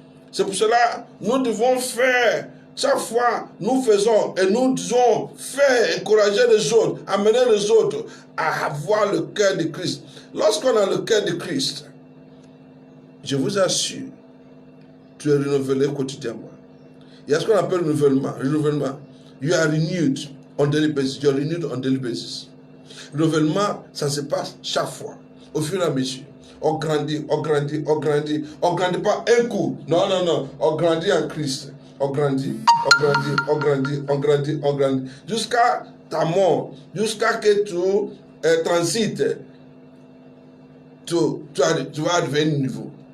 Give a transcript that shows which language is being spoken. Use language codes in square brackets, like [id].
[fr] C'est pour cela, nous devons faire, chaque fois, nous faisons et nous devons faire, encourager les autres, amener les autres à avoir le cœur de Christ. Lorsqu'on a le cœur de Christ, je vous assure, tu es renouvelé quotidiennement. Il y a ce qu'on appelle renouvellement. [en] You are renewed on daily basis. You are renewed on daily basis. [fr] Renouvellement, ça se passe chaque fois, au fur et à mesure. On grandit, on grandit, on grandit. On grandit pas un coup. Non, non, non. On grandit en Christ. On grandit, on grandit, on grandit, on grandit, on grandit. Jusqu'à ta mort. Jusqu'à que tu transites. Tu vas arriver à un niveau.